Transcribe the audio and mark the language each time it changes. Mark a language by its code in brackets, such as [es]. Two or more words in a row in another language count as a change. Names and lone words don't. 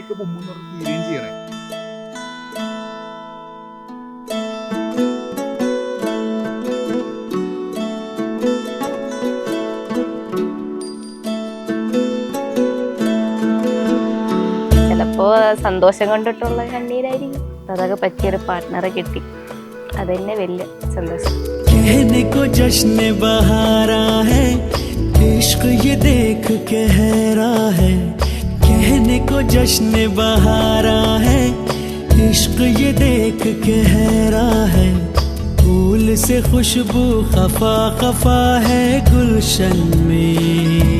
[ml] ചിലപ്പോ സന്തോഷം കൊണ്ടിട്ടുള്ള കണ്ണീരായിരിക്കും. അതൊക്കെ പറ്റിയൊരു പാർട്ട്ണറെ കിട്ടി, അതന്നെ വലിയ സന്തോഷം. [hi] कहने को जश्न बहारा है इश्क ये देख के हैरा है. कहने को जश्न बहारा है इश्क ये देख के हैरा है. फूल से खुशबू खफा खफा है गुलशन में.